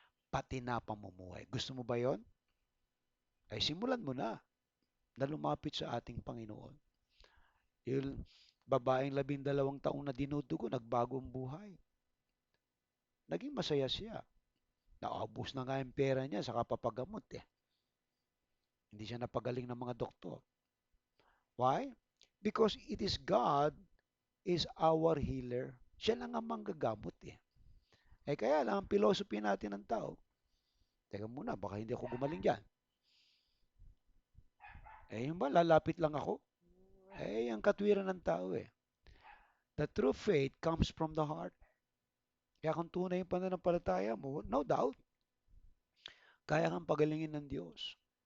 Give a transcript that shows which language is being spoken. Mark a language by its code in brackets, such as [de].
[tl] Pati na pamumuhay. Gusto mo ba yon? Ay simulan mo na lumapit sa ating Panginoon. Yung babaeng 12 taong na dinudugo, nagbago ang buhay. Naging masaya siya. Naubos na nga yung pera niya sa kapapagamot eh. Hindi siya napagaling ng mga doktor. [en] Why? Because it is God is our healer. [tl] Siya lang ang manggagamot eh. Eh kaya lang, ang philosophy natin ng tao, teka muna, baka hindi ako gumaling dyan. Eh yun ba, lalapit lang ako? Eh, ang katwiran ng tao eh. [en] The true faith comes from the heart. [tl] Kaya kung tunay yung pananampalataya mo, no doubt, kaya kang pagalingin ng Diyos.